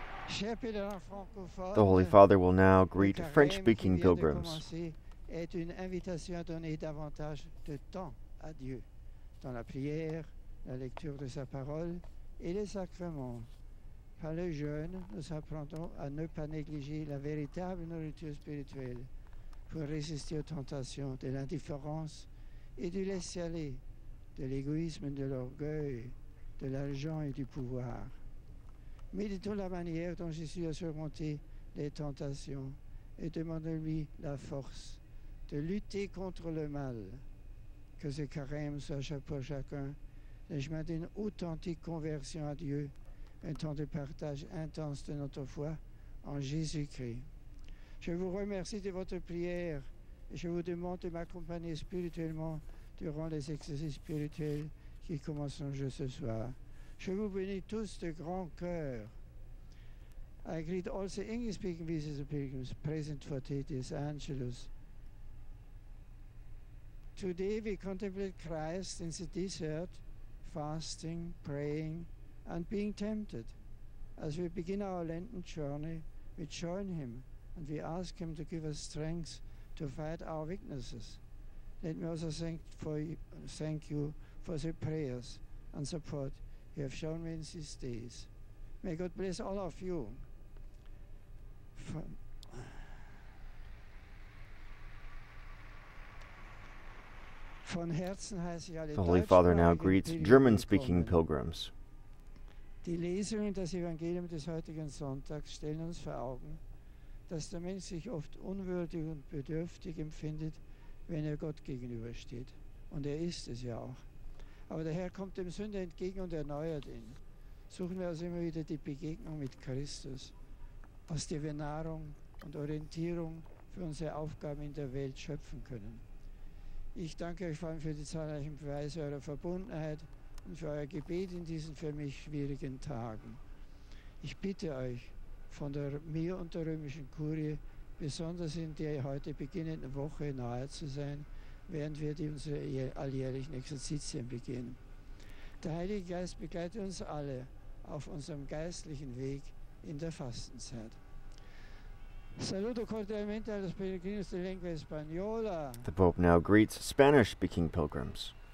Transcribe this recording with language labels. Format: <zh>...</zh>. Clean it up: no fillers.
<en>The Holy Father will now greet French-speaking pilgrims.</en> <fr>Est une invitation à donner davantage de temps à Dieu dans la prière, la lecture de sa parole et les sacrements. Par le jeûne, nous apprendrons à ne pas négliger la véritable nourriture spirituelle pour résister aux tentations de l'indifférence et du laisser-aller, de l'égoïsme, de l'orgueil, de l'argent et du pouvoir. Méditons la manière dont Jésus a surmonté les tentations et demandons-lui la force de lutter contre le mal. Que ce carême soit pour chacun le chemin d'une authentique conversion à Dieu, un temps de partage intense de notre foi en Jésus-Christ. Je vous remercie de votre prière et je vous demande de m'accompagner spirituellement durant les exercices spirituels qui commenceront ce soir. Je vous bénis tous de grand cœur.</fr> <en>I greet also English-speaking visitors and pilgrims present for today's Angelus. Today we contemplate Christ in the desert, fasting, praying, and being tempted. As we begin our Lenten journey, we join him and we ask him to give us strength to fight our weaknesses. Let me also thank you for the prayers and support you have shown me in these days. May God bless all of you. The Holy Father now greets German-speaking pilgrims.</en> <de>Die Lesungen des Evangeliums des heutigen Sonntags stellen uns vor Augen, dass der Mensch sich oft unwürdig und bedürftig empfindet, wenn er Gott gegenübersteht. Und er ist es ja auch. Aber der Herr kommt dem Sünder entgegen und erneuert ihn. Suchen wir also immer wieder die Begegnung mit Christus, aus der wir Nahrung und Orientierung für unsere Aufgaben in der Welt schöpfen können. Ich danke euch vor allem für die zahlreichen Beweise eurer Verbundenheit und für euer Gebet in diesen für mich schwierigen Tagen. Ich bitte euch, von mir und der römischen Kurie, besonders in der heute beginnenden Woche nahe zu sein, während wir unsere alljährlichen Exerzitien beginnen. Der Heilige Geist begleitet uns alle auf unserem geistlichen Weg in der Fastenzeit.</de> <es>Saluto cordialmente a los peregrinos de lengua española.</es> <en>The Pope now greets Spanish-speaking pilgrims.</en>